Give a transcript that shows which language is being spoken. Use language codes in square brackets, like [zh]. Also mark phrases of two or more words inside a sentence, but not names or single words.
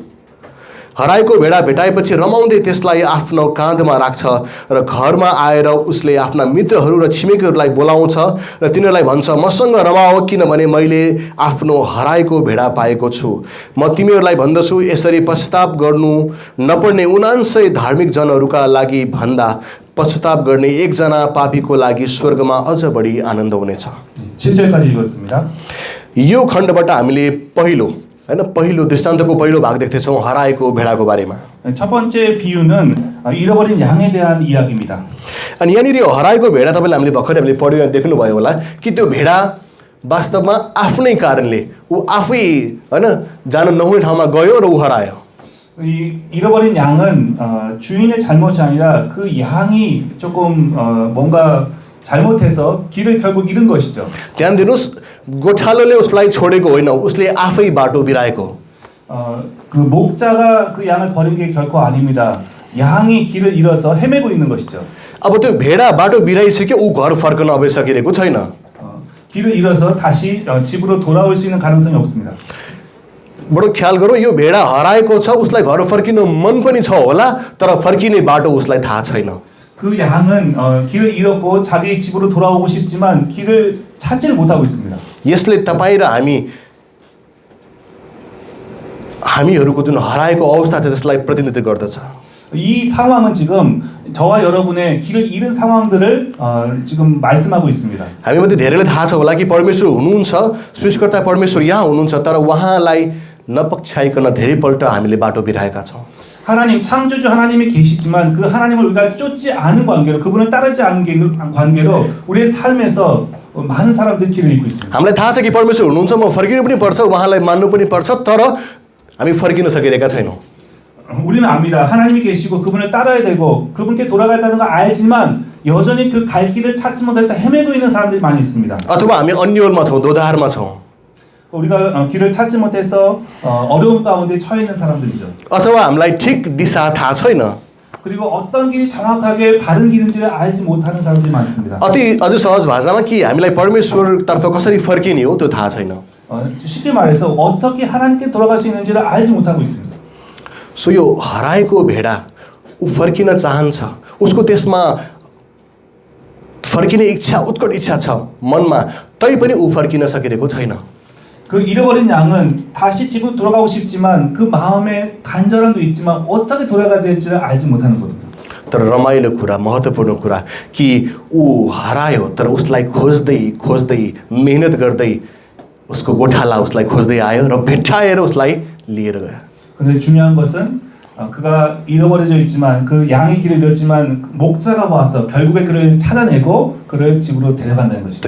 [ne] हराएको भेडा भेटाएपछि रमाउँदै त्यसलाई आफ्नो काँधमा राख्छ र घरमा आएर उसले आफ्ना मित्रहरू र छिमेकीहरूलाई बोलाउँछ र तिनीहरूलाई भन्छ, मसँग रमाओ किनभने मैले आफ्नो हराएको भेडा पाएको छु। म तिमीहरूलाई भन्दछु, यसरी पश्चाताप गर्नु नपर्ने 99 धार्मिक जनहरूका लागि भन्दा पश्चाताप गर्ने एकजना पापीको लागि स्वर्गमा अझ बढी आनन्द हुनेछ। [ko] 7절까지 읽었습니다. [ne] यो खण्डबाट हामीले पहिलो दृष्टान्तको पहिलो भाग देख्दैछौँ हराएको भेडाको बारेमा। [ko] 첫 번째 비유는 잃어버린 양에 대한 이야기입니다. [ne] अनि यहाँनिर हराएको भेडा तपाईँले हामीले भर्खरै पढ्यो देख्नुभयो होला कि त्यो भेडा वास्तवमा आफ्नै कारणले ऊ आफै जान नहुने ठाउँमा गयो र ऊ हरायो। [ko] 이 잃어버린 양은 주인의 잘못이 आ니라 그 양이 조금 뭔가 잘못해서 길을 결국 잃은 것이죠. [ne] ध्यान दिनुहोस्, गोठालोले उसलाई छोडेको होइन, उसले आफै बाटो बिराएको। [ko] 그 목자가 그 양을 버린 게 결코 아닙니다. 양이 길을 잃어서 헤매고 있는 것이죠. [ne] अब त्यो भेडा बाटो बिराइसक्यो, ऊ घर फर्कन अब सकिरहेको छैन। [ko] 길을 잃어서 다시 집으로 돌아올 수 있는 가능성이 없습니다. [ne] बडो ख्याल गरौँ, यो भेडा हराएको छ, उसलाई घर फर्किन मन पनि छ होला, तर फर्किने बाटो उसलाई थाहा छैन। [ko] 그 양은 길을 잃었고 자기 집으로 돌아오고 싶지만 길을 찾지를 못하고 있습니다. [ne] यसले तपाईँ र हामीहरूको जुन हराएको अवस्था छ त्यसलाई प्रतिनिधित्व गर्दछ। [ko] 이 상황은 지금 저와 여러분의 길을 잃은 상황들을 지금 말씀하고 있습니다. [ne] हामीमध्ये धेरैले थाहा छ होला कि परमेश्वर हुनुहुन्छ, सृष्टिकर्ता परमेश्वर यहाँ हुनुहुन्छ, तर उहाँलाई नपछ्याइकन धेरैपल्ट हामीले बाटो बिराएका छौँ। [ko] 하나님, 창조주 하나님이 계시지만 그 하나님을 우리가 쫓지 않은 관계로, 그분을 따르지 않은 관계로 우리의 삶에서 많은 사람들이 길을 잃고 있습니다. [ne] हामीलाई थाहा छ कि परमेश्वर हुनुहुन्छ, म फर्किनु पनि पर्छ, उहाँलाई मान्नु पनि पर्छ, तर हामी फर्किन सकिरहेका छैनौँ। [ko] 우리는 압니다. 하나님이 계시고 그분을 따라야 되고 그분께 돌아가야 거 알지만 여전히 그 갈 길을 찾지 못해서 헤매고 있는 사람들이 많이 있습니다. [ne] अथवा हामी अन्योलमा छौँ दोधारमा छौँ [ko] 우리가 길을 찾지 못해서 어려움 가운데 처해 있는 사람들이죠. [ne] अथवा हामीलाई ठिक दिशा थाहा छैन [ko] 그리고 어떤 길이 정확하게 바른 길인지를 알지 못하는 사람들이 많습니다. [ne] अझ सहज भाषामा कि हामीलाई परमेश्वरतर्फ कसरी फर्किने हो त्यो थाहा छैन [ko] 쉽게 말해서 어떻게 하나님께 돌아갈 수 있는지를 알지 못하고 있습니다. [ne] सो यो हराएको भेडा ऊ फर्किन चाहन्छ उसको त्यसमा फर्किने इच्छा उत्कट इच्छा छ मनमा तैपनि ऊ फर्किन सकिरहेको छैन [ko] 그 잃어버린 양은 다시 집으로 돌아가고 싶지만 그 마음에 간절함도 있지만 어떻게 돌아가야 될지를 알지 못하는 겁니다. [ne] तर रमाइलो कुरा महत्त्वपूर्ण कुरा कि ऊ हरायो तर उसलाई खोज्दै खोज्दै मेहनत गर्दै उसको गोठाला उसलाई खोज्दै आयो र भेट्टाएर उसलाई लिएर गयो [ko] 근데 중요한 것은 그가 잃어버려져 있지만 그 양의 길을 잃었지만 목자가 와서 결국에 그를 찾아내고 그를 집으로 데려간다는 것입니다.